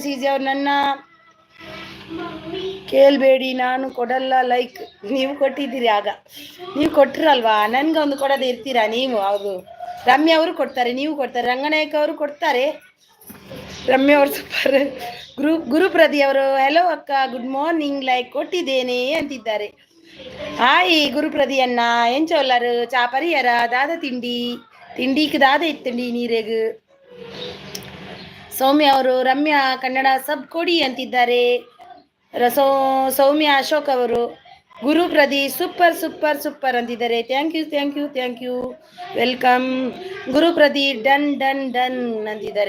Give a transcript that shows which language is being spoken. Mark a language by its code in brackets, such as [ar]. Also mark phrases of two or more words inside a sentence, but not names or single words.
[kn] ಸಿ ಜಿ ಅವರು ನನ್ನ ಕೇಳಬೇಡಿ, ನಾನು ಕೊಡಲ್ಲ ಲೈಕ್. ನೀವು ಕೊಟ್ಟಿದ್ದೀರಿ, ಆಗ ನೀವು ಕೊಟ್ಟಿರಲ್ವಾ? ನನ್ಗೆ ಒಂದು ಕೊಡೋದು ಇರ್ತೀರಾ ನೀವು? ಹೌದು, ರಮ್ಯಾ ಅವರು ಕೊಡ್ತಾರೆ, ನೀವು ಕೊಡ್ತಾರೆ, ರಂಗನಾಯಕ ಅವರು ಕೊಡ್ತಾರೆ. ರಮ್ಯಾ ಅವರು ಸೂಪರ್. ಗುರುಪ್ರದಿ ಅವರು ಹೆಲೋ ಅಕ್ಕ, [en] good morning, [kn] ಲೈಕ್ ಕೊಟ್ಟಿದ್ದೇನೆ ಅಂತಿದ್ದಾರೆ. [tcy] ಹಾಯ್ ಗುರುಪ್ರದಿ ಅಣ್ಣ, ಎಂಚೊಲ್ಲರು ಚಾ ಪರಿಯರ ದಾದ ತಿಂಡಿಗೆ ದಾದ ಇತ್ತಂಡಿ ನೀರೆಗ್. [kn] ಸೌಮ್ಯ ಅವರು ರಮ್ಯಾ ಕನ್ನಡ ಸಬ್ ಕೊಡಿ ಅಂತಿದ್ದಾರೆ. ಸೌಮ್ಯ ಅಶೋಕ್ ಅವರು ಗುರುಪ್ರದಿ [en] super super super [kn] ಅಂತಿದ್ದಾರೆ. [en] thank you welcome. Gurupradi done done done ಅಂತಿದ್ದಾರೆ.